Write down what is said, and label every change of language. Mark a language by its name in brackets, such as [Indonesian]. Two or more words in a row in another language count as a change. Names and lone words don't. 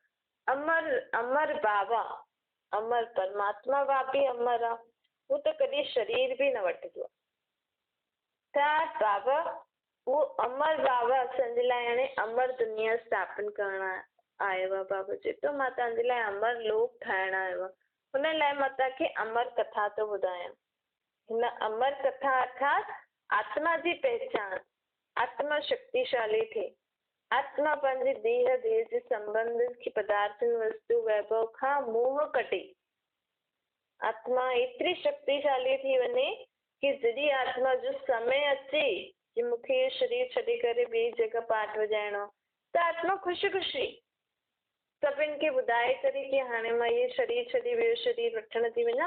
[Sindhi] अमर अमर बाबा, अमर परमात्मा बाबी अमर आहे, हू त कॾहिं शरीर बि न वठंदो आहे। त बाबा वो अमर बाबा असांजे लाइ हाणे अमर दुनिया स्थापन करण आयो आहे। बाबा चए थो मां तव्हांजे लाइ अमर लोक ठाहिण आयो आहे, हुन लाइ मां तव्हांखे अमर कथा थो ॿुधायां। हिन अमर कथा अर्थात आत्मा जी पहचान, आत्मा शक्तिशाली थिए, आत्मा पंहिंजे देह जे संबंध की पदार्थनि वस्तु वैभव खां मोह कटे, आत्मा एतिरी शक्तिशाली थी वञे कि जॾहिं आत्मा जो समय अचे कि मूंखे शरीर छॾे करे ॿिए जगह पाठ वॼाइणो त आत्मा ख़ुशी ख़ुशी सभिनि खे ॿुधाए करे कि हाणे मां इहे शरीर छॾे ॿियो शरीर वठण थी वञा।